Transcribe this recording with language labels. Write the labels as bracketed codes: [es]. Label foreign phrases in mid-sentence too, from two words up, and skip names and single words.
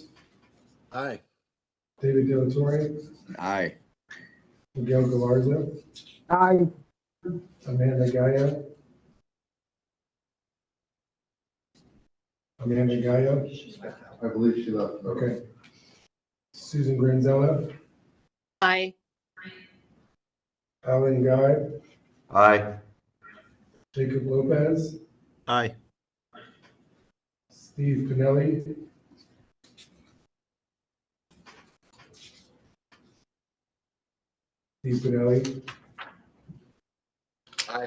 [en] Aye. David Delatorre, Aye. Miguel Galarza, Aye. Amanda Gaia. Amanda Gaia, I believe she left. okay. Susan Granzella, Aye. Alan Guy, Aye. Jacob Lopez, Aye. Steve Pinelli, Aye.